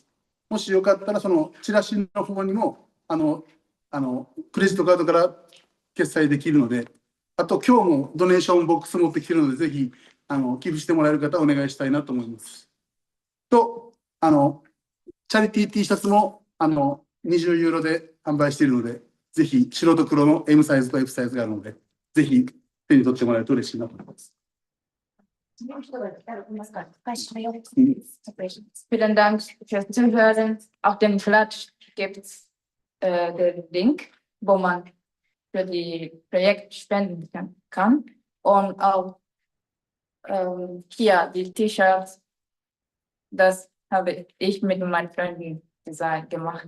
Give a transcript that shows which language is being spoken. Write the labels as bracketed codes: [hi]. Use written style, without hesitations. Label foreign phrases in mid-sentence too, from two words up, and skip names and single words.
[ja] もしよかったら、そのチラシの方にも、クレジットカードから決済できるので、あと今日もドネーションボックス持ってきてるので、ぜひ寄付してもらえる方はお願いしたいなと思います。と、チャリティー T シャツも20ユーロで販売しているので、ぜひ白と黒の M サイズと F サイズがあるので、ぜひ手に取ってもらえると嬉しいなと思います。 [de] Vielen Dank fürs Zuhören. Auf dem Flatsch gibt es den Link, wo man für die Projekte spenden kann. Und auch hier die T-Shirts, das habe ich mit meinen Freunden gemacht.